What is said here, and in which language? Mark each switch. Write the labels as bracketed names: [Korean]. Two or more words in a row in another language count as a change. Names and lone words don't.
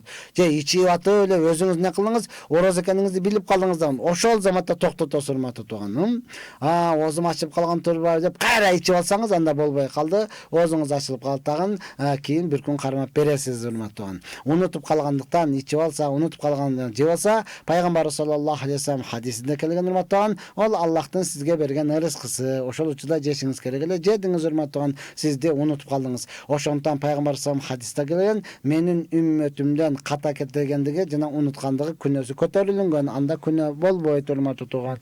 [Kyrgyz] Же ичип атып эле өзүңүз не кылдыңыз, орозо экениңизди билип калдыңыз да, ошол заматта токтотосуз, урматтуу тууган. Оозум ачып калган турбайбы деп кайра ичип алсаңыз, анда болбой калды, оозуңуз ачылып калды тагын, кийин бир күн кармап бересиз, урматтуу тууган. Унутуп калгандыктан ичип алса, унутуп калгандан жеп алса, пайгамбар [Arabic] صلى الله عليه وسلم [Kyrgyz] хадисинде келген, урматтуу тууган, ол Аллахтын сизге берген ырыскысы. Ошол учурда жешиңиз керек эле, жедиңиз, урматтаган, сизди унутуп калдыңыз. Ошондон пайгамбар салам хадисте келген, менин үммөтүмдөн ката кетиргендиги жана унуткандыгы күнөөсү көтөрүлгөн, анда күнөө болбойт, урматтуу тууган.